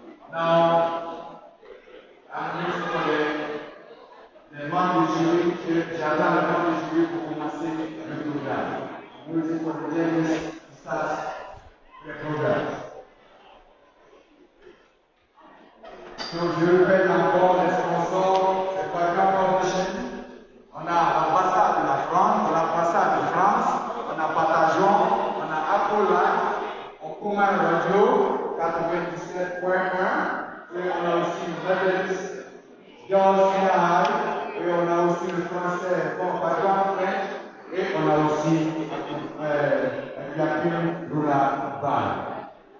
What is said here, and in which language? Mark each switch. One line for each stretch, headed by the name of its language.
English: Now, I'm waiting for the man
French: du jury, j'attends le man du jury pour commencer le programme.
English: I'm waiting for the judges to start the program.
French: So, je répète encore les sponsors, c'est Background Publishing. On a l'ambassade de la France, on a Patagon, on a Apolline, Okuma Radio 97.1, et on a aussi Methodist Girls Senior High, et on a aussi le français, background French, et on a aussi Kiapim Ruraba.